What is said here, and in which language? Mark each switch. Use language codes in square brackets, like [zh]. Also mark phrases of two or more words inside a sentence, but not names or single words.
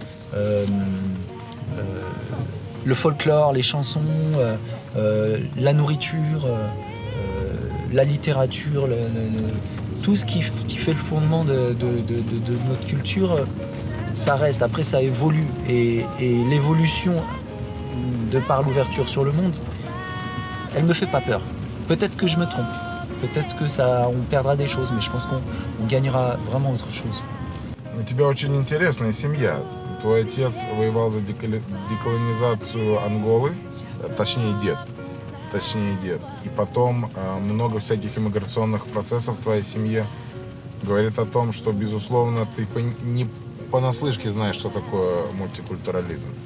[fr] Le folklore, les chansons, la nourriture, la littérature, tout ce qui fait le fondement de notre culture, ça reste. Après, ça évolue. Et l'évolution, de par l'ouverture sur le monde, elle me fait pas peur. Peut-être que je me trompe. Peut-être que on perdra des choses, mais je pense qu'on gagnera vraiment autre chose. [ru] У тебя очень интересная семья. Твой отец воевал за деколонизацию Анголы, точнее дед. И потом много всяких иммиграционных процессов в твоей семье. Говорит о том, что, безусловно, ты не понаслышке знаешь, что такое мультикультурализм.